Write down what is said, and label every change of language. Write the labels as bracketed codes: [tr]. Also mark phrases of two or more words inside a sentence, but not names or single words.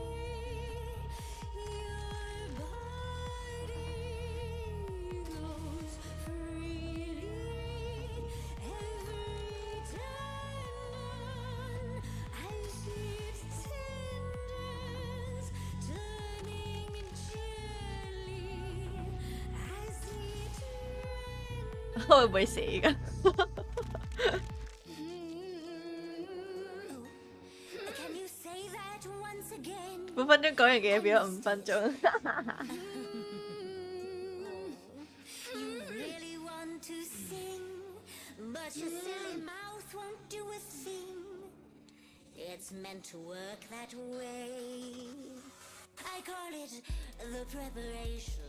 [en] Your body glows freely every time I see its tendons turning gently as it [yue] 我會唔會死㗎？ [en] Can you say that once again? [yue] 5分鐘講完嘅嘢變咗5分鐘。 [en] You really want to sing, but your silly mouth won't do a thing. It's meant to work that way. I call it the preparation.